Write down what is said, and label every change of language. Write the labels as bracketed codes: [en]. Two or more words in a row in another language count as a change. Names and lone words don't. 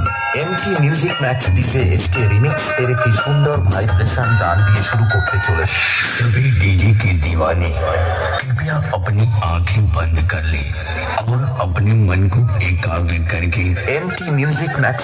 [bn] এমটি মিউজিক ম্যাক্স ডিজে এসকে রিমিক্স এর একটি সুন্দর ভাইব্রেশন গান দিয়ে শুরু করতে চলেছে। [hi] सभी डीजे के दीवाने कृपया अपनी आंखें बंद कर ले और अपने मन को एकाग्र करके एमटी म्यूजिक मैक्स